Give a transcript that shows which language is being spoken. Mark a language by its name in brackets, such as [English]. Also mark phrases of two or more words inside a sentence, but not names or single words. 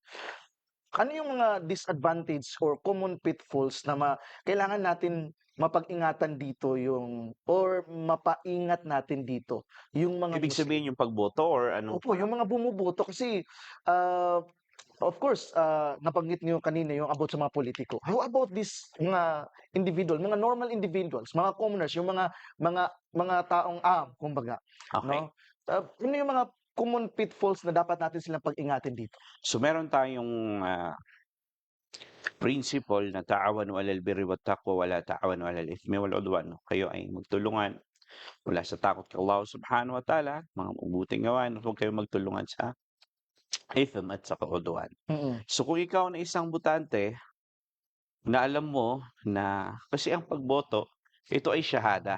[Filipino] Ano yung mga disadvantage or [English] common pitfalls [Filipino] na kailangan natin mapag-ingatan dito or mapaingat natin dito yung mga Ibig Muslim? sabihin yung pagboto or anong Opo, yung mga bumuboto kasi, ah, [English] of course, [Filipino] nabanggit niyo kanina yung about sa mga politiko. [English] How about this [Filipino] mga individual, mga [English] normal individuals, [Filipino] mga commoners, yung mga taong kumbaga, okay. no? Ano yung mga [English] common pitfalls [Filipino] na dapat natin silang pag-ingatan dito? So meron tayong principle na [Arabic] تعاونوا على البر والتقوى ولا تعاونوا على الإثم والعدوان. [Filipino] Kayo ay magtulungan mula sa takot kay Allah [Arabic] سبحانه وتعالى, [Filipino] mga mabubuting gawain, at huwag kayong magtulungan sa ithm at sa kaudwan. Mm. So kung ikaw na isang botante na alam mo na kasi ang pagboto, ito ay shahada.